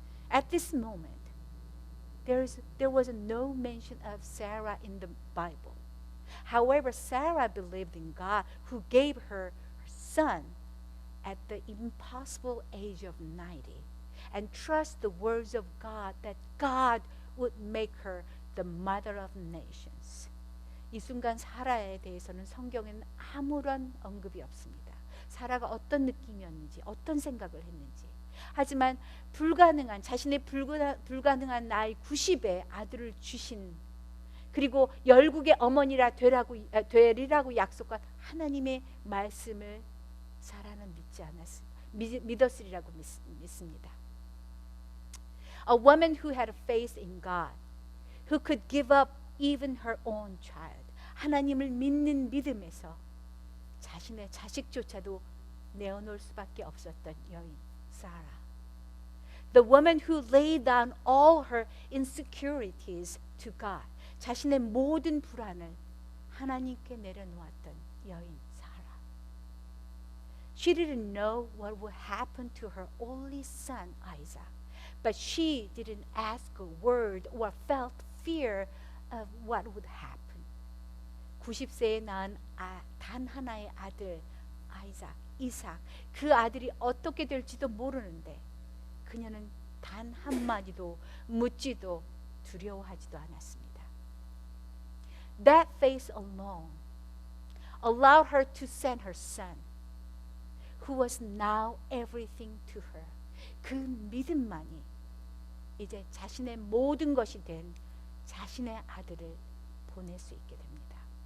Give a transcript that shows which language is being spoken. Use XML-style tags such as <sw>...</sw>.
<en>At this moment, there was no mention of Sarah in the Bible. However, Sarah believed in God who gave her son at the impossible age of 90 and trust the words of God that God would make her the mother of nations.</en> <ko>이 순간 사라에 대해서는 성경에는 아무런 언급이 없습니다. 사라가 어떤 느낌이었는지, 어떤 생각을 했는지. 하지만 불가능한, 자신의 불가능한 나이 90에 아들을 주신, 그리고 열국의 어머니라 되리라고 약속한 하나님의 말씀을 사라는 믿었으리라고 믿습니다.</ko> <en>A woman who had a faith in God, who could give up even her own child.</en> <ko>하나님을 믿는 믿음에서 자신의 자식조차도 내어놓을 수밖에 없었던 여인 사라.</ko> <en>The woman who laid down all her insecurities to God.</en> <ko>자신의 모든 불안을 하나님께 내려놓았던 여인 사라.</ko> <en>She didn't know what would happen to her only son Isaac, but she didn't ask a word or felt fear of what would happen.</en> <ko>90세에 낳은 단 하나의 아들 이삭, 그 아들이 어떻게 될지도 모르는데 그녀는 단 한마디도 묻지도 두려워하지도 않았습니다.</ko> <en>That faith alone allowed her to send her son, who was now everything to her.</en> <ko>그 믿음만이 이제 자신의 모든 것이 된 자신의 아들을 보낼 수 있게 됩니다.</ko>